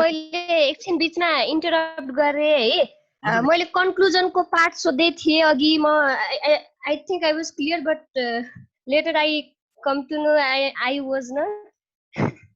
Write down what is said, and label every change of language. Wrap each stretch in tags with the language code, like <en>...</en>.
<ne>मैले एकछिन बिचमा इन्टरप्ट गरे है। मैले कन्क्लुजनको पार्ट सोध्दै थिएँ अघि।</ne> <en>म I think I was clear but later I come to know I was not.</en>